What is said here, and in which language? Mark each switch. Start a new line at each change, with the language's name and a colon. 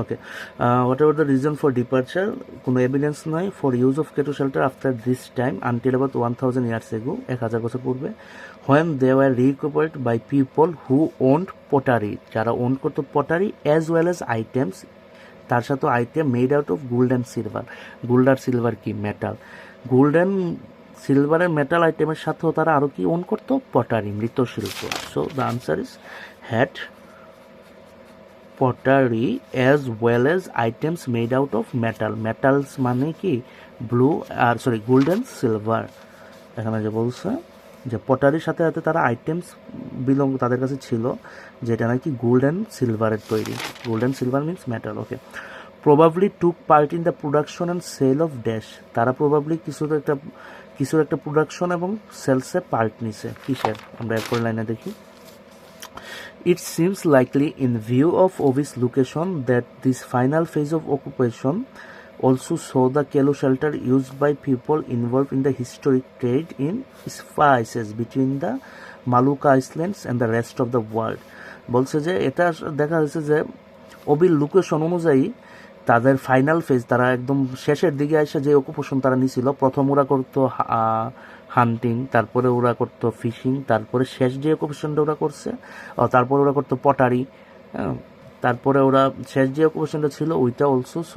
English: okay, whatever the reason for departure,
Bangla: কোনো evidence নাই
English: for use of Ketu shelter after this time until about 1000 years ago,
Bangla: 1000 বছর পূর্বে,
English: when they were reoccupied by people who owned pottery,
Bangla: যারা on করতো pottery
English: as well as items,
Bangla: তার সাথে
English: Item made out of gold and silver.
Bangla: Gold আর silver কি? Metal. Gold and সিলভারের metal আইটেমের সাথেও তারা আরও কি ওন করতো? পটারি, মৃৎশিল্প।
English: So the answer is had pottery as well as items made out of metal.
Bangla: metals মানে কি? Blue আর sorry gold and silver. এখানে যে বলছে যে পটারির সাথে সাথে তারা আইটেমস তাদের কাছে ছিল যেটা নাকি গোল্ড অ্যান্ড সিলভারের তৈরি।
English: Gold and silver means metal. Okay, probably took part in the production and sale of dash,
Bangla: তারা প্রবাবলি কিছুর একটা প্রোডাকশন এবং সেলসে পার্ট নিছে। কিসের? আমরা এরপর লাইনে দেখি।
English: It seems likely, in view of Obi's location, that this final phase of occupation also saw the Kelu shelter used by people involved in the historic trade in spices between the Maluka Islands and the rest of the world.
Bangla: বলছে যে এটা দেখা যাচ্ছে যে ওবির location অনুযায়ী তাদের final phase, তারা একদম শেষের দিকে এসে যে অকুপেশন তারা নিছিল, প্রথম ওরা করতো হান্টিং, তারপরে ওরা করতো ফিশিং, তারপরে শেষ যে অকুপেশনটা ওরা করছে, তারপরে ওরা করতো পটারি, তারপরে ওরা শেষ যে অকুপেশনটা ছিল ওইটা অলসো।